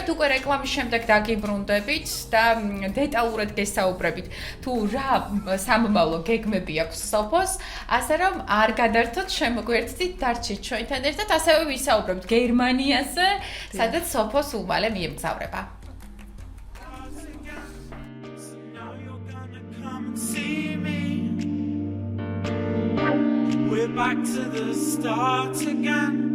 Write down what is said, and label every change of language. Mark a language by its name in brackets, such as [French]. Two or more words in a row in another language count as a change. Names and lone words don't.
[Georgian] უკვე რეკლამის შემდეგ დაგიბრუნდებით და დეტალურად გესაუბრებით თუ რა სამომავლო გეგმები აქვს სოფოს, ასე რომ არ გადართოთ, შემოგვერთდით, დარჩით ჩვენთან ერთად, ასევე ვისაუბრებთ გერმანიაზე, სადაც სოფოს უმალე მიემგზავრება. [English] See me. We're back to the start again.